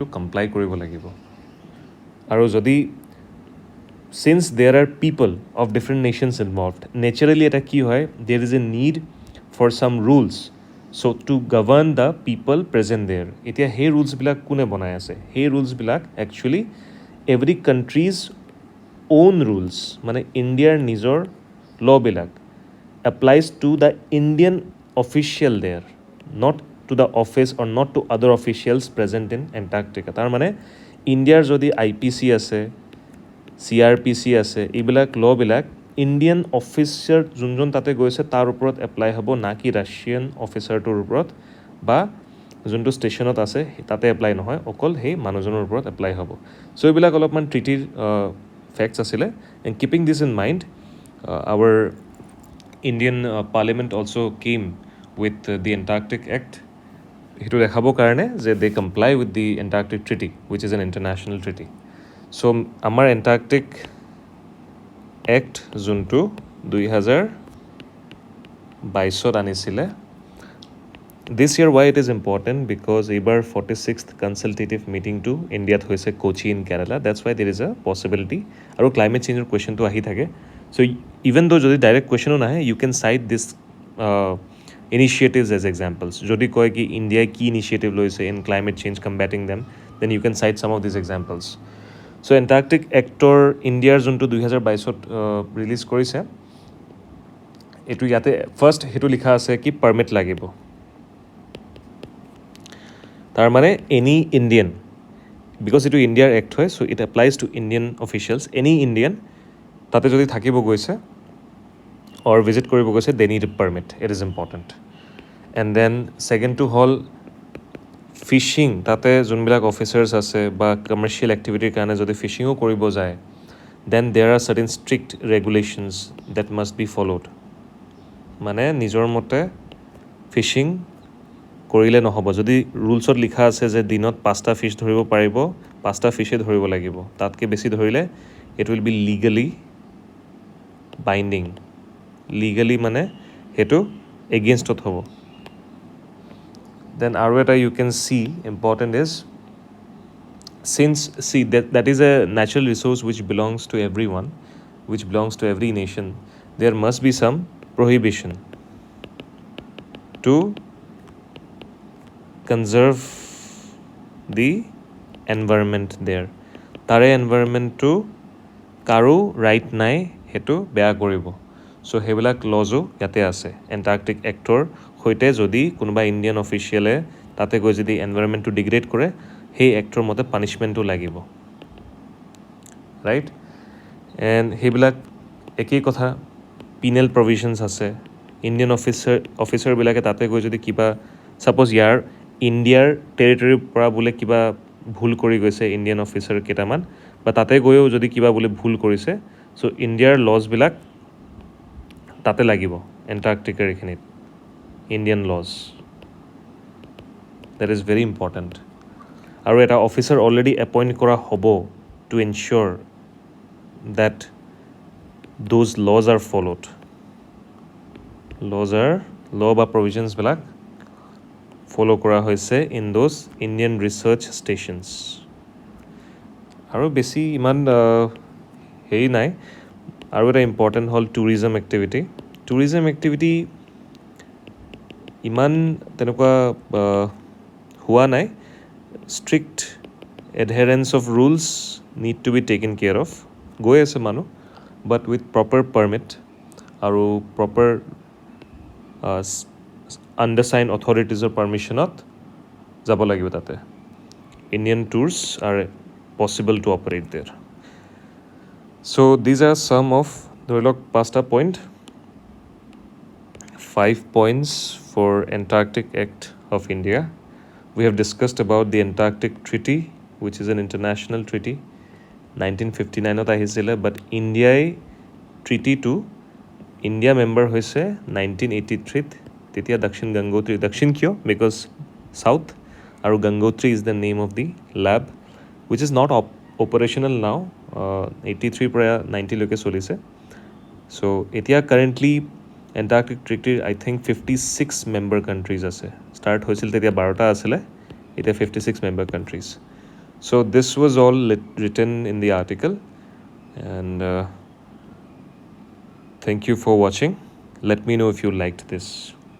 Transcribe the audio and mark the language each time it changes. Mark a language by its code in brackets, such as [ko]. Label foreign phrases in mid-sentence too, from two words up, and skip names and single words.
[en] কমপ্লাই [as] কৰিব লাগিব আৰু যদি [en] since there are people of different nations involved naturally [as] এটা কি [en] হয় there is a need for some rules so to govern the people present there [as] এতিয়া সেই ৰুলছবিলাক কোনে বনাই আছে সেই ৰুলছবিলাক [en] actually every country's own rules [as] মানে ইণ্ডিয়াৰ নিজৰ লবিলাক [en] applies to the Indian official there, not to the office or not to other officials present in Antarctica. [as] তাৰ মানে ইণ্ডিয়াৰ যদি IPC আছে CRPC আছে এইবিলাক লবিলাক [en] Indian officer [as] যোনজন তাতে গৈছে তাৰ ওপৰত এপ্লাই হ'ব না কি ৰাছিয়ান অফিচাৰটোৰ ওপৰত বা যোনটো ষ্টেচনত আছে তাতে এপ্লাই নহয় অকল সেই মানুহজনৰ ওপৰত এপ্লাই হ'ব চ' এইবিলাক অলপমান ট্ৰিটিৰ ফেক্টছ আছিলে [en] and keeping this in mind our Indian Parliament also came with the Antarctic Act. [as] সেইটো দেখাবৰ কাৰণে যে [en] they comply with the Antarctic Treaty, which is an international treaty. So, [as] আমাৰ Antarctic Act যোনটো 2022 আনিছিলে [en] This year why it is important because এইবাৰ 46th consultative meeting to [as] Indiaত হৈছে [en] Kochi in Kerala. That's why there is a possibility আৰু climate change [as] questionটো আহি থাকে [en] So even though যদি direct question nahe you can cite this initiatives as examples [as] যদি কয় কি ইণ্ডিয়াই কি initiative লৈছে [en] in climate change combating them then you can cite some of these examples so [as] Antarctic Actor ইণ্ডিয়াৰ যোনটো 2022ত ৰিলিজ কৰিছে এটো ইয়াতে ফাৰ্স্ট হেতু লিখা আছে কি পারমিট লাগিব তাৰ মানে [en] any Indian because [as] এটো ইণ্ডিয়াৰ এক্ট হয় [en] so it applies to Indian officials any Indian [as] তাতে যদি থাকিব গৈছে [en] or visit [as] কৰিব গৈছে [en] they need a permit it is important and then second to [as] হল ফিশিং তাতে যোনবিলাক অফিচাৰ্ছ আছে বা কমাৰ্চিয়েল এক্টিভিটিৰ কাৰণে যদি ফিশিঙো কৰিব যায় [en] then there are certain strict regulations that must be followed [as] মানে নিজৰ মতে ফিশিং কৰিলে নহব যদি ৰুলছত লিখা আছে যে দিনত 5টা ফিশ ধৰিব পাৰিব 5টা ফিশে ধৰিব লাগিব তাতকে বেছি ধৰিলে [en] it will be legally binding legally [as] মানে হেতু againstত হ'ব [en] then [as] আৰু এটা [en] you can see important is since see that is a natural resource which belongs to everyone which belongs to every nation there must be some prohibition to conserve the environment there [as] তাৰে এনভাইৰনমেণ্টটো কাৰো ৰাইট নাই হেতু বেয়া কৰিব সো হেবিলাক লজো ইয়াতে আছে এন্টাৰ্কটিক এক্টৰ হৈতে যদি কোনোবা ইণ্ডিয়ান অফিচিয়েলে তাতে গৈ যদি এনভাইৰনমেণ্টটো ডিগ্ৰেড কৰে সেই এক্টৰ মতে পানিশমেণ্টটো লাগিব ৰাইট এণ্ড হেবিলাক একই কথা [en] penal provisions [as] আছে ইণ্ডিয়ান অফিচাৰবিলাকে তাতে গৈ যদি কিবা সাপোজ ইয়াৰ ইণ্ডিয়াৰ টেৰিটৰীৰ পৰা বোলে কিবা ভুল কৰি গৈছে [en] Indian officer [as] কেইটামান বা তাতে গৈও যদি কিবা বোলে ভুল কৰিছে সো ইণ্ডিয়াৰ লজবিলাক তাতে লাগিব এন্টাৰ্কটিকাৰ এখিনিত [en] Indian laws that is very important [as] আৰু এটা অফিচাৰ অলৰেডি এপইণ্ট কৰা হ'ব [en] to ensure that those laws are followed law [as] বা provisions বিলাক ফলো কৰা হৈছে [en] in those Indian research stations [as] আৰু বেছি ইমান হেৰি নাই আৰু এটা ইম্পৰ্টেণ্ট হ'ল [en] tourism activity [as] ইমান তেনেকুৱা হোৱা নাই [en] strict adherence of rules need to be taken care of [as] গৈ আছে মানুহ [en] but with proper permit আৰু proper undersigned authorities [as] পাৰ্মিশ্যনত যাব লাগিব তাতে [en] Indian tours are possible to operate there so these are some of [as] ধৰি লওক 5টা পইণ্ট [en] 5 points for Antarctic Act of India. We have discussed about the Antarctic Treaty, which is an international treaty. [as] 1959 আহিছিলে, [en] but India treaty to India member [as] হৈছে 1983 তেতিয়া Dakshin Gangotri. Dakshin কিয়? [en] Because south, আৰু Gangotri is the name of the lab, which is not operational now. [as] 83 পৰা 90 লৈকে চলিছে. So এতিয়া currently Antarctic Treaty [en] I think 56 member countries [as] আছে. Start হৈছিল তেতিয়া 12টা আছিলে, এতিয়া 56 [en] member countries. So this was all written in the article, and thank you for watching. Let me know if you liked this.